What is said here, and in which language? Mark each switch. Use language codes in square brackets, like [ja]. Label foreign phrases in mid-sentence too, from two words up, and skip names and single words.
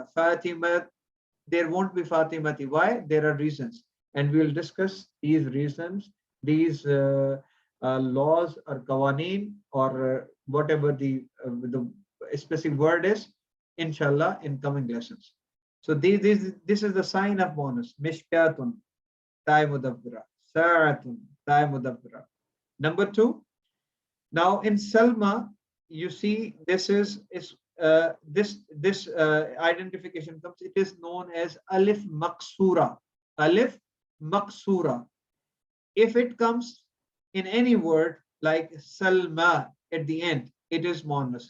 [en] Fatimat, there won't be fatimati. Why? There are reasons, and we will discuss these reasons, these laws or kawaneen or whatever the specific word is, [ar] إن شاء الله, [en] in coming lessons. So this is the sign of bonus. [ar] مشكاةٌ، تاء مدوّرة. ساعةٌ، تاء مدوّرة. [en] Number 2. Now in Salma, you see this is this identification comes. It is known as [ar] ألف مقصورة. ألف مقصورة. [en] If it comes in any word like Salma at the end, it is muannas.